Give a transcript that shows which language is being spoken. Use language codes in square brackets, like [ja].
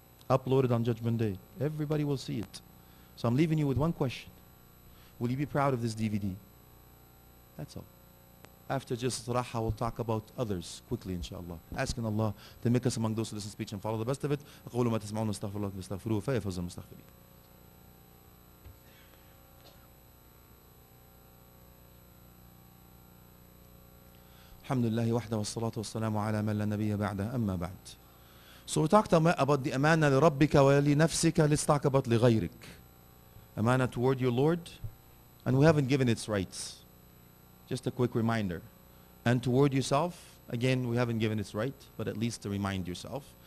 [en] Uploaded on Judgment Day. Everybody will see it. So I'm leaving you with one question. Will you be proud of this DVD? That's all. After just raha, we'll talk about others quickly, inshallah. Asking Allah to make us among those who listen to speech and follow the best of it. [ar] أقول ما تسمعون استغفر الله واستغفروه فيفوز المستغفرين. الحمد لله وحده والصلاة والسلام على من لا نبي بعده أما بعد. [en] So we talked about the amana [ar] لربك ولنفسك. [en] Let's talk about [ar] لغيرك. [en] Amana toward your Lord, and we haven't given its rights. Just a quick reminder. And toward yourself, again, we haven't given its right, but at least to remind yourself.